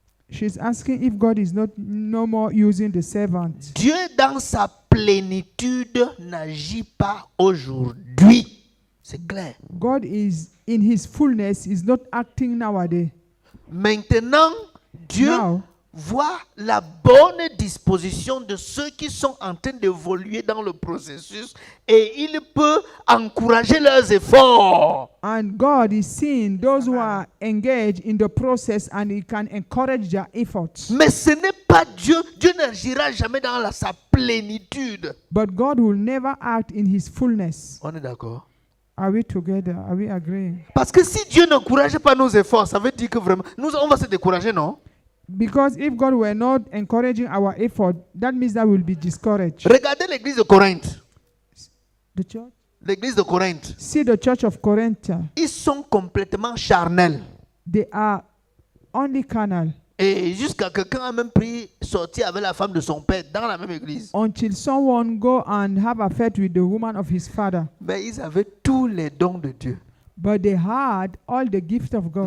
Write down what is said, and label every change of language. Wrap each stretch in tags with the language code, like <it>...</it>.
<en>She's asking if God is no more using the servant.</en> <fr>Dieu dans sa plénitude n'agit pas aujourd'hui. C'est clair.</fr> <en>God is in his fullness, is not acting nowadays.</en> <fr>Maintenant, Dieu</fr> <en>Now,</en> <fr>voit la bonne disposition de ceux qui sont en train d'évoluer dans le processus et il peut encourager leurs efforts.</fr> <en>and God is seeing those who are engaged in the process and he can encourage their efforts.</en> <fr>Mais ce n'est pas Dieu. Dieu n'agira jamais dans sa plénitude.</fr> <en>But God will never act in his fullness.</en> <fr>On est d'accord?</fr> <en>Are we together? Are we agreeing?</en> <fr>Parce que si Dieu n'encourage pas nos efforts, ça veut dire que vraiment, on va se décourager, non?</fr> <en>Because if God were not encouraging our effort, that means that we'll be discouraged.</en> <fr>Regardez l'église de Corinthe.</fr> <en>The church?</en> <fr>L'église de Corinthe.</fr> <en>See the church of Corinth.</en> <fr>Ils sont complètement charnels.</fr> <en>They are only carnal</en> <fr>Et jusqu'à quelqu'un a même pris sortir avec la femme de son père dans la même église.</fr> <en>until someone go and have affair with the woman of his father.</en> <fr>Mais ils avaient tous les dons de Dieu.</fr> <en>But they had all the gift of God.</en>